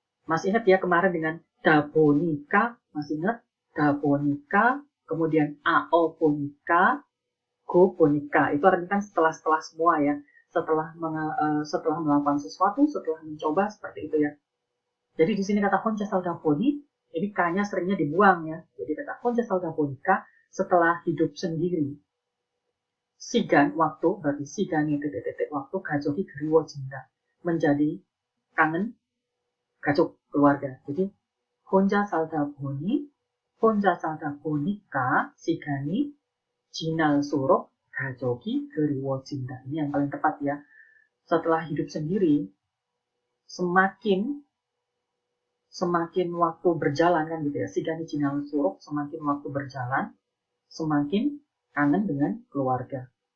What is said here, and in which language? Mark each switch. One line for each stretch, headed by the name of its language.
Indonesian: Masih ingat ya kemarin dengan dabonika, masih ingat dabonika, kemudian aobonika, go bonika, itu artinya kan setelah semua ya, setelah melakukan sesuatu, setelah mencoba, seperti itu ya. Jadi di sini kata honja saldaboni Ini K-nya seringnya dibuang ya. Jadi kata
Korean: 혼자 살다 보니까
Indonesian: setelah hidup sendiri. 시간 waktu berarti
Korean: 시간이
Indonesian: titik-titik waktu
Korean: 가족이 그리워진다.
Indonesian: menjadi kangen 가족 keluarga.
Korean: jadi 혼자 살다 보니까 시간이 지날수록 가족이 그리워진다.
Indonesian: Ini yang paling tepat ya. Setelah hidup sendiri, semakin waktu berjalan kan gitu ya.
Korean: 시간이 지날수록
Indonesian: semakin waktu berjalan, semakin kangen dengan keluarga.